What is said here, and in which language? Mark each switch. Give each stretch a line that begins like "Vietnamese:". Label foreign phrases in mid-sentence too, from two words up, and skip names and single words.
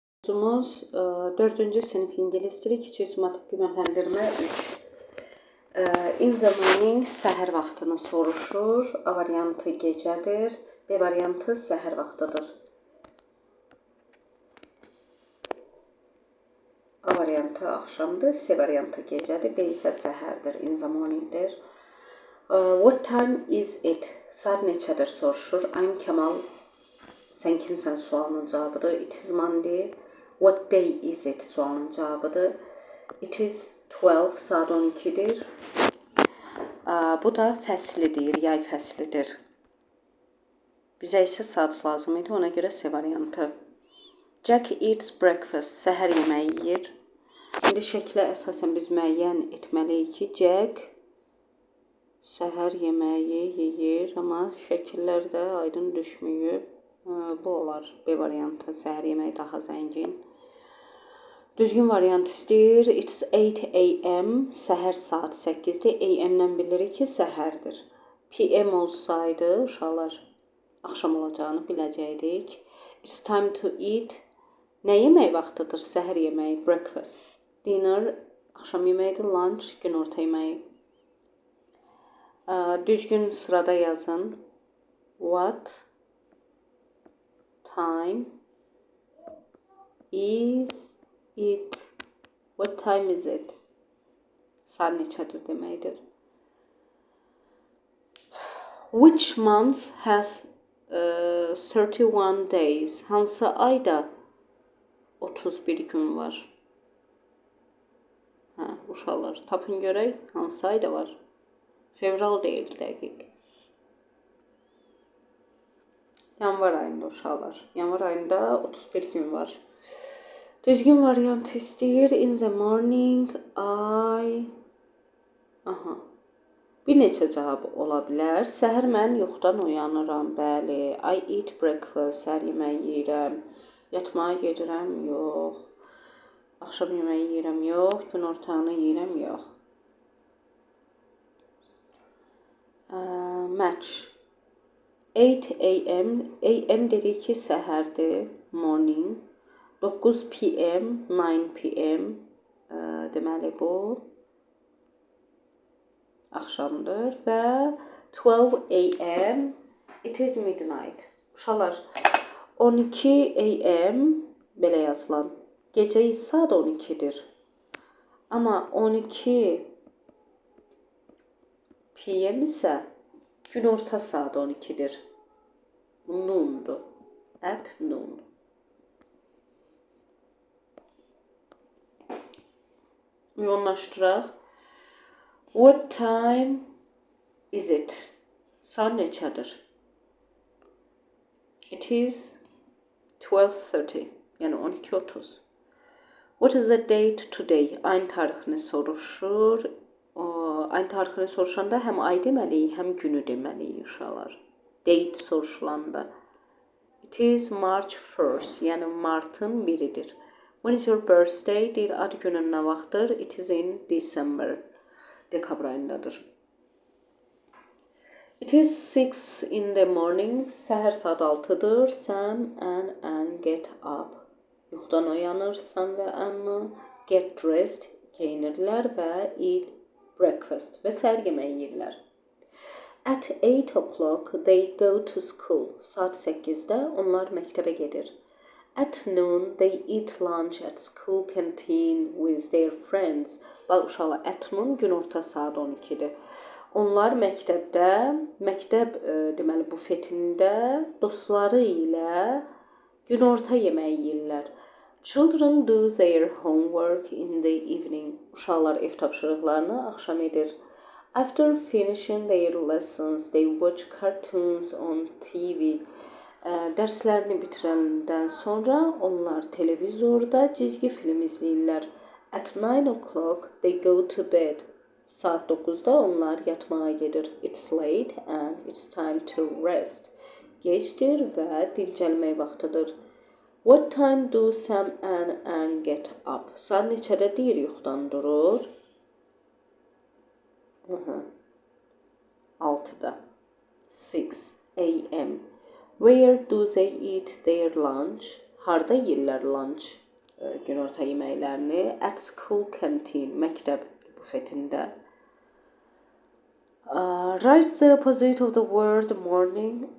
Azerbaijani: Kursumuz 4-cü sinif ingilis dili kiçik summativ qiymətləndirmə 3.
English: In the morning
Azerbaijani: səhər vaxtını soruşur. A variantı gecədir. B variantı səhər vaxtıdır. A variantı axşamdır. C variantı gecədir. B isə səhərdir.
English: In the morningdir. What time is it?
Azerbaijani: Saat neçədir soruşur.
English: I'm Kemal.
Azerbaijani: Sən kimsən sualının cavabıdır.
English: It is Monday. What day is it
Azerbaijani: sualının cavabıdır.
English: It is 12.
Azerbaijani: Saat 12'dir. Bu da fəslidir. Yay fəslidir. Bizə isə saat lazım idi. Ona görə C variantı.
English: Jack eats breakfast.
Azerbaijani: Səhər yeməyi yeyir. İndi şəklə əsasən biz müəyyən etməliyik ki, Jack səhər yeməyi yeyir. Amma şəkillər də aydın düşməyib. Bu olar. B variantı. Səhər yeməyi daha zəngin. Düzgün variant istəyir.
English: It's 8 a.m.
Azerbaijani: Səhər saat 8-dir. A.m.dən bilirik ki, səhərdir. P.m. olsaydı, uşaqlar, axşam olacağını biləcəkdik.
English: It's time to eat.
Azerbaijani: Nə yemək vaxtıdır? Səhər yeməyi.
English: Breakfast. Dinner.
Azerbaijani: Axşam yeməyidir. Lunch. Günorta yeməyi. Düzgün sırada yazın.
English: What time is it? What time is it?
Azerbaijani: Saat neçədir deməkdir.
English: Which month has 31 days?
Azerbaijani: Hansı ayda 31 gün var? Uşaqlar, tapın görək hansı ayda var? Fevral deyil dəqiq. Yanvar ayında uşaqlar. Yanvar ayında 31 gün var. Düzgün variant istəyir.
English: In the morning
Azerbaijani: Bir neçə cavab ola bilər. Səhər mən yuxudan uyanıram. Bəli.
English: I eat breakfast.
Azerbaijani: Səhər yeməyi yeyirəm. Yatmağa gedirəm. Yox. Axşam yeməyi yeyirəm. Yox. Günortanı yeyirəm. Yox. Match. 8 a.m. A.m. dedik ki, səhərdir. Morning. 9 p.m. 9 p.m. Deməli bu axşamdır və 12 a.m.
English: It is midnight.
Azerbaijani: Uşaqlar, 12 a.m. belə yazılan. Gecə saat 12-dir. Amma 12 p.m. isə günorta saat 12'dir. Noon'dur.
English: At noon. Yoğunlaşdıraq. What time is it?
Azerbaijani: Saat neçədir?
English: It is 12:30. Yəni 12:30. What is the date today?
Azerbaijani: Ayın tarixini soruşur. Ayın tarixini soruşanda həm ay deməliyik, həm günü deməliyik uşaqlar.
English: Date soruşulanda. It is March 1st,
Azerbaijani: yəni martın 1-idir.
English: When is your birthday?
Azerbaijani: Deyir, ad günün nə vaxtdır?
English: It is in December.
Azerbaijani: Dekabr ayındadır.
English: It is 6 in the morning.
Azerbaijani: Səhər saat 6-dır.
English: Sam and Anne get up.
Azerbaijani: Yuxudan oyanır. Sam və Anne
English: get dressed.
Azerbaijani: Geyinirlər və
English: eat breakfast
Azerbaijani: və səhər yeməyi yeyirlər.
English: At 8 o'clock they go to school.
Azerbaijani: Saat 8-də onlar məktəbə gedir.
English: At noon they eat lunch at school canteen with their friends.
Azerbaijani: Bax uşaqlar,
English: at noon
Azerbaijani: günorta saat 12-dir. Onlar məktəbdə, deməli bufetində dostları ilə günorta yeməyi yeyirlər.
English: Children do their homework in the evening.
Azerbaijani: Uşaqlar ev tapşırıqlarını axşam edir.
English: After finishing their lessons, they watch cartoons on TV.
Azerbaijani: Dərslərini bitirəndən sonra onlar televizorda cizgi film izləyirlər.
English: At 9 o'clock, they go to bed.
Azerbaijani: Saat 9-da onlar yatmağa gedir.
English: It's late and it's time to rest.
Azerbaijani: Gecdir və dincəlmək vaxtıdır.
English: What time do Sam and Anne get up?
Azerbaijani: Saat neçədə deyir yuxudan durur? 6-da. 6 a.m.
English: Where do they eat their lunch?
Azerbaijani: Harda yeyirlər lunch? günorta yeməklərini.
English: At school canteen,
Azerbaijani: məktəb bufetində.
English: Write the opposite of the word morning.